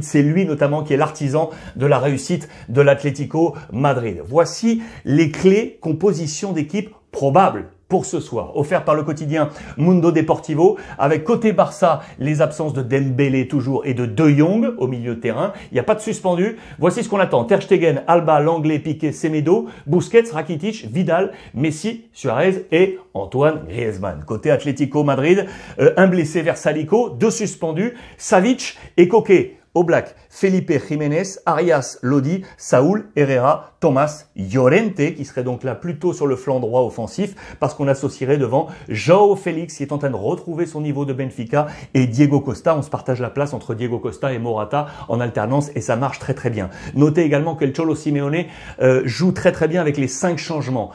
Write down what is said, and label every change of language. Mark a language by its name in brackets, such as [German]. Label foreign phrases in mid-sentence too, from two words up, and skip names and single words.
[French] C'est lui notamment qui est l'artisan de la réussite de l'Atlético Madrid. Voici les clés composition d'équipe probable pour ce soir, offert par le quotidien Mundo Deportivo, avec côté Barça, les absences de Dembélé toujours et de De Jong au milieu de terrain. Il n'y a pas de suspendu. Voici ce qu'on attend. Ter Stegen, Alba, Langlais, Piqué, Semedo, Busquets, Rakitic, Vidal, Messi, Suarez et Antoine Griezmann. Côté Atlético Madrid, un blessé Versalico, 2 suspendus, Savic et Koke. Oblak, Felipe Jiménez, Arias, Lodi, Saúl, Herrera, Thomas, Llorente, qui serait donc là plutôt sur le flanc droit offensif, parce qu'on associerait devant João Félix, qui est en train de retrouver son niveau de Benfica, et Diego Costa. On se partage la place entre Diego Costa et Morata en alternance, et ça marche très très bien. Notez également que le Cholo Simeone joue très très bien avec les 5 changements.